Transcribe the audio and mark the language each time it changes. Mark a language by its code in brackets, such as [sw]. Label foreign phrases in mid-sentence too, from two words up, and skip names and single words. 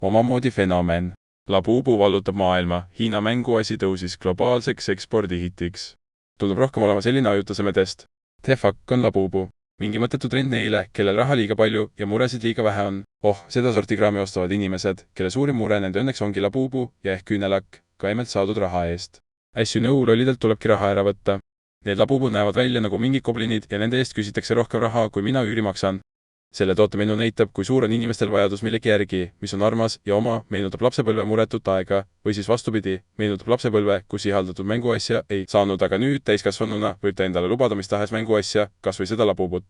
[et] omamoodi fenomen. Labubu vallutab maailma, Hiina mänguasi tõusis globaalseks ekspordihitiks. Tundub rohkem olema selline ajutaseme test. [en] The fuck [et] on Labubu. Mingi mõttetu trend neile, kellel raha liiga palju ja muresid liiga vähe on. Seda sorti kraami ostavad inimesed, kelle suurim mure nende õnneks ongi Labubu ja ehk küünelakk, ka emelt saadud raha eest. [en] As you know, [et] lollidelt tulebki raha ära võtta. Need Labubud näevad välja nagu mingid goblinid ja nende eest küsitakse rohkem raha, kui mina üüri maksan. Selle tootemenu näitab, kui suur on inimestel vajadus millegi järgi, mis on armas ja oma, meenutab lapsepõlve muretut aega, või siis vastupidi, meenutab lapsepõlve, kus ihaldatud mänguasja ei saanud, aga nüüd täiskasvanuna võib ta endale lubada mis tahes mänguasja, kas või seda Labubut.